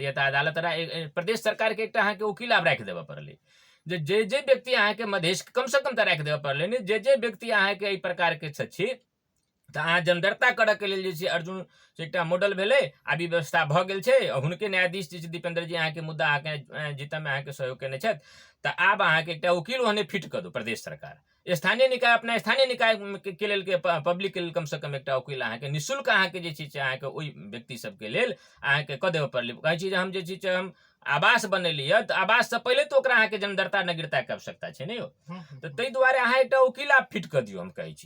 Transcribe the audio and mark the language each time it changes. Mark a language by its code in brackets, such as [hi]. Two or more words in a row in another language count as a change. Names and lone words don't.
[mai] या तऽ अदालत प्रदेश सरकार के एकटा अहाँके वकील आब राखि देबऽ पड़लै जे व्यक्ति अहाँके मधेश कम से कम तऽ राखि देबऽ पड़लै ने जे व्यक्ति अहाँके एहि प्रकार के छी तऽ अहाँ जनदरता करऽके लेल जे छै अर्जुन से एकटा मॉडल भेलै, आब ई व्यवस्था भऽ गेल छै। हुनके न्यायाधीश जे छै दीपेंद्र जी अहाँके मुद्दा अहाँके जीतऽमे अहाँके सहयोग केने छथि। तऽ आब अहाँके एकटा वकील ओहने फिट कऽ दू प्रदेश सरकार, स्थानीय निकाय अपना स्थानीय निकाय के लेल के पब्लिक के लेल कम से कम एकटा वकील अहाँके निःशुल्क अहाँके जे छै से अहाँके ओहि व्यक्ति सबके लेल अहाँके कऽ देबऽ पड़लै। कहै छी जे हम जे छै से हम आवास बनेलियै, तऽ आवास से पहिले तो ओकरा अहाँके जनदरता नागरिकताके आवश्यकता छै ने यौ। तऽ ताहि दुआरे अहाँ एकटा वकील आब फिट कऽ दियौ, हम कहै छी।